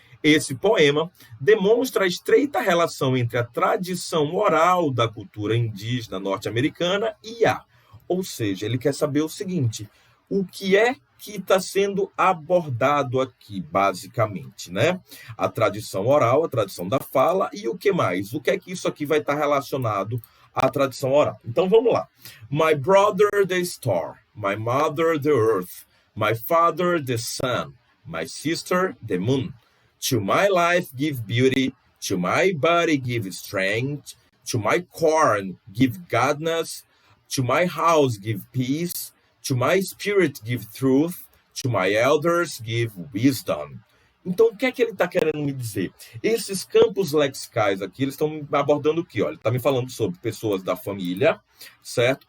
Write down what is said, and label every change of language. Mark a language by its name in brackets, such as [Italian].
[Portuguese] Esse poema demonstra a estreita relação entre a tradição oral da cultura indígena norte-americana e ou seja, ele quer saber o seguinte, o que é que está sendo abordado aqui, basicamente, né? A tradição oral, a tradição da fala e o que mais? O que é que isso aqui vai estar relacionado à tradição oral? Então, vamos lá. [English] My brother, the star. My mother, the earth. My father, the sun. My sister, the moon. To my life give beauty, to my body give strength, to my corn give godness, to my house give peace, to my spirit give truth, to my elders give wisdom. [Portuguese] Então, o que é que ele está querendo me dizer? Esses campos lexicais aqui, eles estão abordando o quê? Ó, ele está me falando sobre pessoas da família, certo?